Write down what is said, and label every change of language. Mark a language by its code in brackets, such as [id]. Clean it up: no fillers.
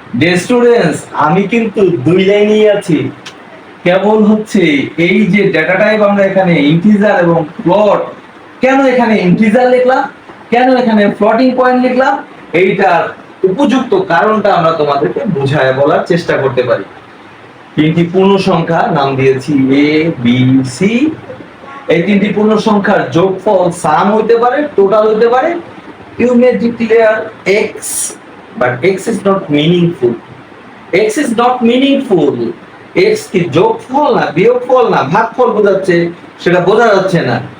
[bn] Day students, আমি কিন্তু দুই লাইনেই আছি। কেবল হচ্ছে এই যে ডেটা টাইপ আমরা এখানে ইন্টিজার এবং ফ্লোট, কেন এখানে ইন্টিজার লিখলাম, কেন এখানে ফ্লোটিং পয়েন্ট লিখলাম, এইটার উপযুক্ত কারণটা আমরা তোমাদেরকে বুঝায় বলার চেষ্টা করতে পারি। তিনটি পূর্ণ সংখ্যা নাম দিয়েছি এ বি সি। এই তিনটি পূর্ণ সংখ্যার যোগফল সাম হইতে পারে, টোটাল হইতে পারে। [en] You may declare x, but x is not meaningful. X is not meaningful. [bn] X কি যোগফল না, বিয়োগফল না, ভাগফল বোঝাচ্ছে, সেটা বোঝা যাচ্ছে না।